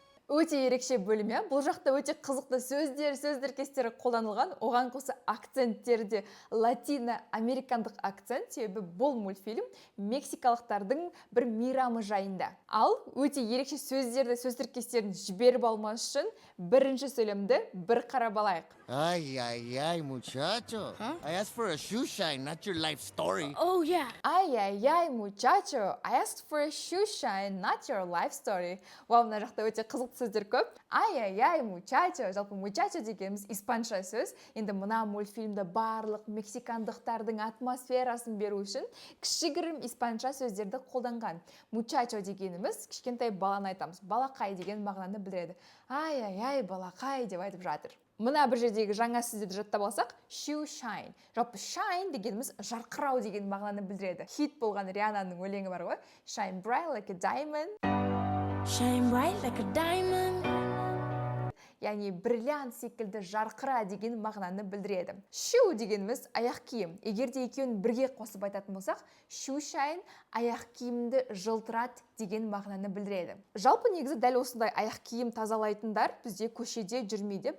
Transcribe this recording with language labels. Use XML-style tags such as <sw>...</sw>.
<kk>Өте ерекше бөлім, бұл жақта өте қызықты сөздер, сөз тіркестері қолданылған, оған қоса акценттері де латино-американдық акцент, себебі бұл мультфильм мексикалықтардың бір мейрамы жайында. Ал өте ерекше сөздерді, сөз тіркестерін жіберіп алмас үшін бірінші сөйлемді бір қарап алайық.</kk> <es>Ay, muchacho. Huh?</es> <en>I asked for a shoe shine, not your life story. Oh yeah.</en> <es>Ay, muchacho.</es> <en>I asked for a shoe shine, not your life story.</en> <kk>Мына жақта өте қызықты сөздер көп.</kk> <es>Ay, muchacho.</es> <kk>Жалпы muchacho дегеніміз испанша сөз. Енді мына мультфильмді барлық мексикандықтардың атмосферасын беру үшін кішігірім испанша сөздерді қолданған. Muchacho дегеніміз кішкентай баланы айтамыз. Балақай деген мағынаны білдіреді. Ay, балақай деп айтып жатыр. Мына бір жердегі жаңа сөздерді жаттап алсақ, shoe shine. Жалпы shine дегеніміз жарқырау деген мағынаны білдіреді. Хит болған Риананың өлеңі бар ғой.</kk> <en>Shine bright like a diamond. Shine bright like a diamond.</en> <kk>Яғни бриллиант секілді жарқыра деген мағынаны білдіреді. Shoe дегеніміз аяқ киім. Егерде екеуін бірге қосып айтатын болсақ, shoe shine аяқ киімді жылтырат деген мағынаны білдіреді. Жалпы негізі дәл осындай аяқ киім тазалайтындар бізде көшеде жүрмейді.</kk>